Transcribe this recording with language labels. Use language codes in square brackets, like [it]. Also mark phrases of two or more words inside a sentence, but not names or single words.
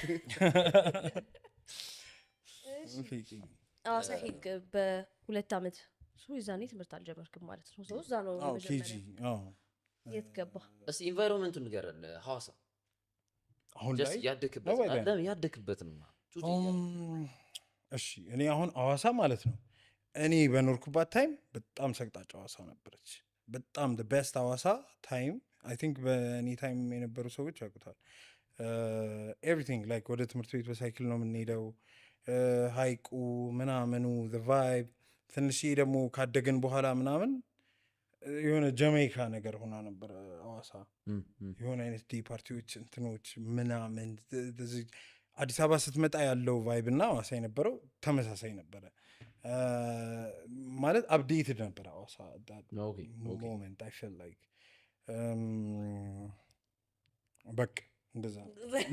[am] ሐዋሳ ሄድክ በ2 ዓመት ይዛኔ ትምህርት አልጀመርክም ማለት ነው። ሰው እዛ ነው መጀመሪያ የት ገባ? እስኪ ኢንቫይሮንመንቱን ንገረን። ሐዋሳ አሁን ላይ ያደክበት ነው። እሺ እኔ አሁን ሐዋሳ ማለት ነው እኔ በኖርኩባት ታይም በጣም ሰቅጣጭ ሐዋሳ ነበረች። በጣም [en] the best [am] ሐዋሳ ታይም [en] I think [am] በእኔ ታይም የነበሩ ሰዎች ያውቁታል። [en] everything like [am] ወደ ትምህርት ቤት በሳይክል ነው የምንሄደው። ሃይቁ ምናምኑ [en] the vibe [am] ትንሽዬ ደግሞ ካደግን በኋላ ምናምን የሆነ ጀሜይካ ነገር ሆና ነበር ሐዋሳ። የሆነ አይነት [en] day parties [am] እንትኖች ምናምን አዲስ አበባ ስትመጣ ያለው ቫይብ እና ሐዋሳ የነበረው ተመሳሳይ ነበረ። ማለት አፕዴትድ ነበረ ሐዋሳ ሞመንት [en] I feel like [am] በቃ እንደዛ